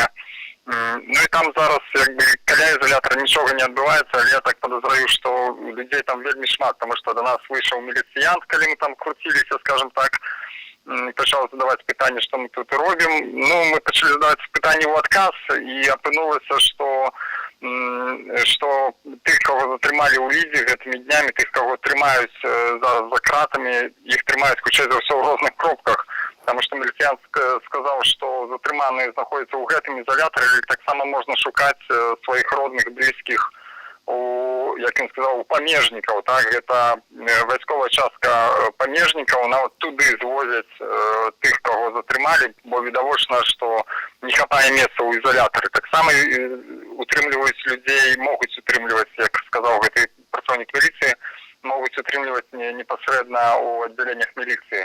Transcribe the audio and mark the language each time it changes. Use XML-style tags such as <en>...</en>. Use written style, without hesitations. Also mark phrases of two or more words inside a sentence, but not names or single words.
<be>Ну і там зараз каля ізалятара нічога не адбываецца, але я так падазраю, што людзей там вельмі шмат, таму што да нас выйшаў міліцыянт, калі мы там круціліся,</be> <ru>скажем так,</ru> <be>пачаў задаваць пытанне, што мы тут робім. Мы пачалі задаваць пытанне ў адказ, і апынулася, што тых, каго затрымалі ў Лідзе гэтымі днямі, тых, каго трымаюць за кратамі, іх трымаюць, хутчэй за ўсё, ў розных кропках</be> <ru>потому что міліцыянт сказал, что затрыманные находятся ў гэтым изоляторе, и так само можно шукать своих родных, близких,</ru> <uk>як він сказав, у памежників, так, це військова частка памежників, вона от туди звозять тих, кого затримали, бо відовочно, що не хватає місця у ізоляторі. Так само утримлюють людей, можуть утримлювати, як сказав цей працівник міліції, можуть утримлювати непосередньо у відділеннях міліції.</uk>